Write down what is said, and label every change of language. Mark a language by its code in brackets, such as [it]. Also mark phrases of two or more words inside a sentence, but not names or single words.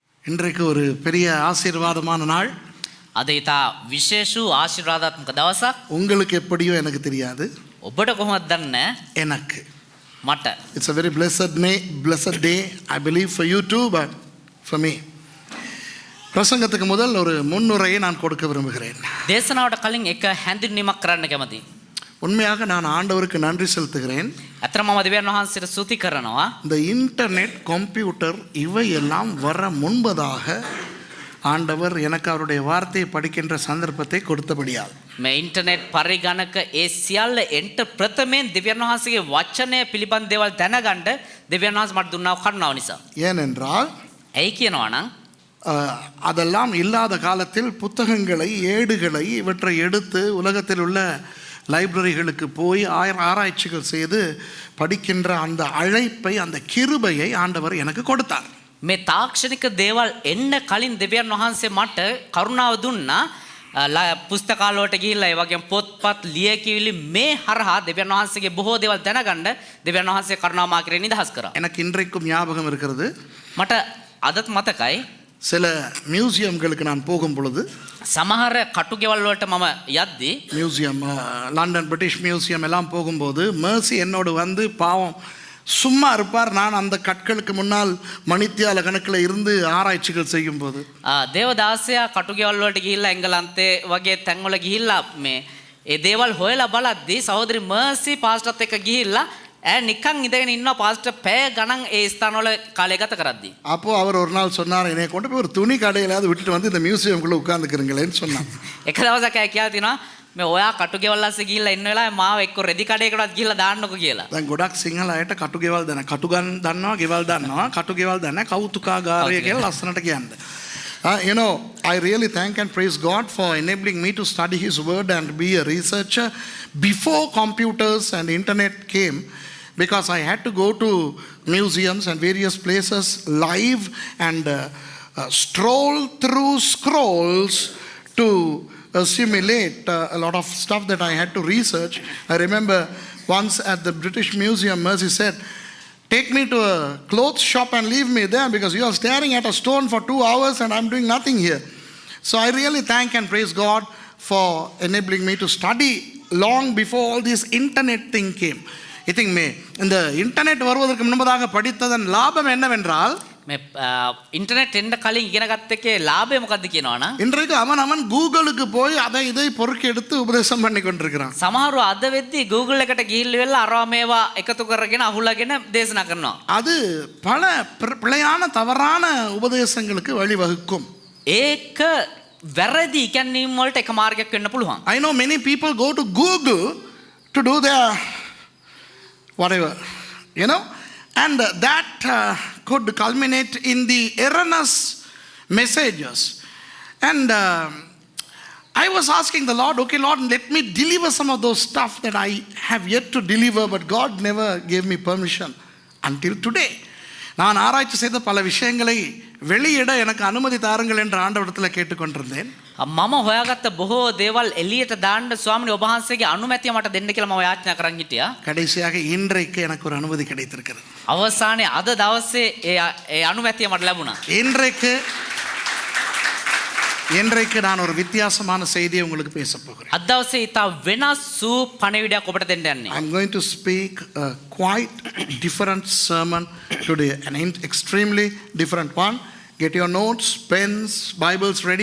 [ta] இன்றைக்கு ஒரு பெரிய ஆசீர்வாதமான நாள். [si] අද ඉතා විශේෂ ආශිර්වාදාත්මක දවසක්. [ta] உங்களுக்கு எப்படியோ எனக்கு தெரியாது, [si] ඔබට කොහොමද දන්නේ? [ta] எனக்கு. [si] මට. [en] It's a very blessed day, I believe for you too, but for me. [ta] பிரசங்கத்துக்கு முதல் ஒரு முன்னுரையை நான் கொடுக்க விரும்புகிறேன். [si] දේශනාවට කලින් එක හැඳින්වීමක් කරන්න කැමතියි. [ta] உண்மையாக நான் ஆண்டவருக்கு நன்றி செலுத்துகிறேன். [si] අතර මම දෙවියන් වහන්සේට ස්තුති කරනවා. [ta] இந்த இன்டர்நெட், கம்ப்யூட்டர் இவையெல்லாம் வர முன்பதாக ஆண்டவர் எனக்கு அவருடைய வார்த்தையை படிக்கின்ற சந்தர்ப்பத்தை கொடுத்தபடியால் [si] මේ ඉන්ටර්නෙට් පරිගණක ඒ සියල්ල එන්ට ප්‍රථමයෙන් දෙවියන් වහන්සේගේ වචනය පිළිබඳ දේවල් දැනගන්න දෙවියන් වහන්සේ මට දුන්නා කරුණාව නිසා. [ta] ஏனென்றால் [si] ඇයි කියනවා නම් [ta] அதெல்லாம் இல்லாத காலத்தில் புத்தகங்களை, ஏடுகளை இவற்றை எடுத்து உலகத்தில் உள்ள லைப்ரரிகளுக்கு போய் ஆராய்ச்சிகள் செய்து படிக்கின்ற அந்த அழைப்பை, அந்த கிருபையை ஆண்டவர் எனக்கு கொடுத்தார். [si] මේ තාක්ෂණික දේවල් එන්න කලින් දෙවියන් වහන්සේ මට කරුණාව දුන්නා. පුස්තකාලවලට ගිහිල්ලා ඒ වගේම පොත්පත් ලියකියවිලි මේ හරහා දෙවියන් වහන්සේගේ බොහෝ දේවල් දැනගන්න දෙවියන් වහන්සේ කරුණාව මා කෙරේ නිදහස් කරා. [ta] எனக்கு இன்றைக்கும் ஞாபகம் இருக்கிறது. [si] මට අදත් මතකයි. [ta] சில மியூசியம்களுக்கு நான் போகும் பொழுது, [si] සමහර කටුගෙවල් වලට මම යද්දී, [ta] மியூசியம், லண்டன் பிரிட்டிஷ் மியூசியம் எல்லாம் போகும்போது மேர்சி என்னோடு வந்து பாவம் சும்மா இருப்பார். நான் அந்த கற்களுக்கு முன்னால் மணித்தியால கணக்கில் இருந்து ஆராய்ச்சிகள் செய்யும் போது [si] දේවදාසයා කටුගෙවල් වලට ගිහිල්ලා එංගලන්තේ වගේ තැන්වල ගිහිල්ලා මේ ඒ දේවල් හොයලා බලද්දී සහෝදරි මර්සි පාස්ටර්ත් එක්ක ගිහිල්ලා நிக்கங் இதன் இன்னும் பாஸ்டர் பே கணங் ஏ ஸ்தானோல காலை கத்த கரத்தி. [ta] அப்போ அவர் ஒரு நாள் சொன்னார், என்னை கொண்டு போய் ஒரு துணி கடையிலாவது விட்டுட்டு வந்து இந்த மியூசியம்குள்ளே உட்காந்துக்கிறீங்களேன்னு சொன்னான். [si] එක දවසක් කියා තිනවා මේ ඔයා කටුගෙවල් අස්සේ ගිහිල්ලා ඉන්න වෙලාවේ මාව එක්ක රෙදි කඩේකටවත් ගිහිල්ලා දාන්නකෝ කියලා. දැන් ගොඩක් සිංහල අයට කටුගෙවල් දන්න, කටුගන් දන්නවා, ගෙවල් දන්නවා, කටුගෙවල් දන්නේ කෞතුකාගාරය කියලා ලස්සනට කියන්නේ. [en] You know, I really thank and praise God for enabling me to study His Word and be a researcher before computers and internet came, because I had to go to museums and various places live and stroll through scrolls to assimilate a lot of stuff that I had to research. I remember once at the British Museum, Mercy said, take me to a clothes shop and leave me there because you are staring at a stone for 2 hours and I'm doing nothing here. So I really thank and praise God for enabling me to study long before all this internet thing came. I think [ta] இந்த இன்டர்நெட் வருவதற்கு முன்பதாக படித்ததன் லாபம் என்னவென்றால், [si] මේ ඉන්ටර්නෙට් එන්න කලින් ඉගෙන ගත්ත එකේ ලාභය මොකද්ද කියනවනම්, [ta] இன்றைக்கு அவன் கூகுளுக்கு போய் அதை இதை பொறுக்கி எடுத்து உபதேசம் பண்ணி கொண்டிருக்கிறான். [si] සමහරව අද වෙද්දී Google එකට ගිහිල්ලා වෙලා අරවා මේවා එකතු කරගෙන අහුලගෙන දේශනා කරනවා. [ta] அது பல பிழையான தவறான உபதேசங்களுக்கு வழிவகுக்கும். [si] ඒක වැරදි ඉගැන්වීම් වලට එක මාර්ගයක් වෙන්න පුළුවන්. [en] I know many people go to Google to do their whatever, you know, and that could culminate in the erroneous messages. And I was asking the Lord, okay Lord, let me deliver some of those stuff that I have yet to deliver, but God never gave me permission until today. [ta] நான் ஆராய்ச்சி செய்த பல விஷயங்களை வெளியிட எனக்கு அனுமதி தாருங்கள் என்று ஆண்டவரிடத்தில் கேட்டுக்கொண்டிருந்தேன். [si] මම හොයාගත්ත බොහෝ දේවල් එළියට දාන්න ස්වාමීනි ඔබ වහන්සේගේ අනුමැතිය මට දෙන්න කියලා මම යාඥා කරන් හිටියා. [ta] கடைசியாக இன்றைக்கு எனக்கு ஒரு அனுமதி கிடைத்திருக்கிறது. [si] අවසානයේ අද දවසේ ඒ අනුමැතිය මට ලැබුණා. [ta] இன்றைக்கு நான் ஒரு வித்தியாசமான செய்தியை உங்களுக்கு பேச போகிறேன். [si] අද දවසේ ඊට වෙනස් වූ පණිවිඩයක් ඔබට දෙන්න යන්නේ. [en] I'm going to speak a quite different sermon today, an extremely different one. Get your notes, pens, Bibles ready.